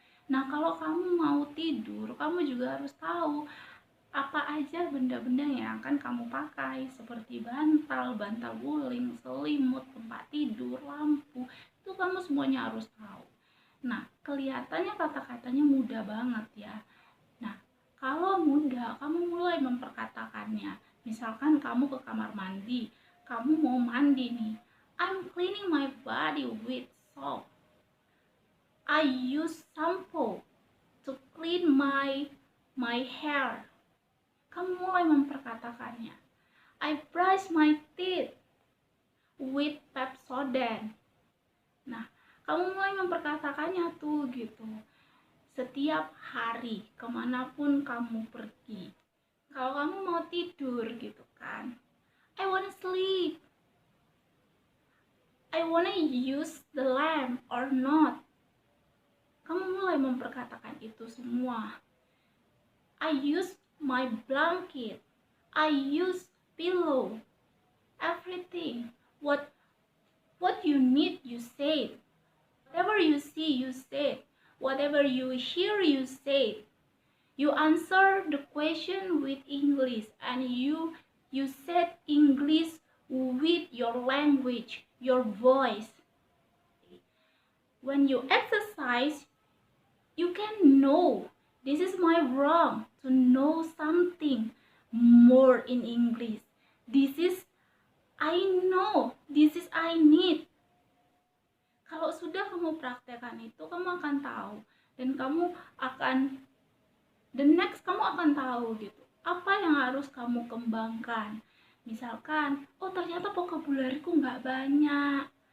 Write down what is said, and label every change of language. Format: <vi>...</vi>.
<id>Nah, kalau kamu mau tidur, kamu juga harus tahu apa aja benda-benda yang akan kamu pakai, seperti bantal, bantal guling, selimut, tempat tidur, lampu, itu kamu semuanya harus tahu. Nah, kelihatannya kata-katanya mudah banget ya. Nah, kalau mudah, kamu mulai memperkatakannya. Misalkan kamu ke kamar mandi, kamu mau mandi nih.</id> <en>I'm cleaning my body with soap. I use shampoo to clean my hair.</en> <id>Kamu mulai memperkatakannya.</id> <en>I brush my teeth with Pepsodent.</en> <id>Nah, kamu mulai memperkatakannya tuh gitu. Setiap hari, kemanapun kamu pergi. Kalau kamu mau tidur gitu kan.</id> <en>I wanna sleep. I wanna use the lamp or not.</en> <id>Kamu mulai memperkatakan itu semua.</id> <en>I use my blanket. I use pillow. Everything. What you need, you say. Whatever you see, you say. Whatever you hear, you say. You answer the question with English, and you said English with your language, your voice. When you exercise, you can know this is my wrong, to know something more in English. This is I know, this is I need.</en> <id>Kalau sudah kamu praktekkan itu, kamu akan tahu, dan kamu akan kamu akan tahu gitu apa yang harus kamu kembangkan. Misalkan, oh ternyata vocabularyku nggak banyak.</id>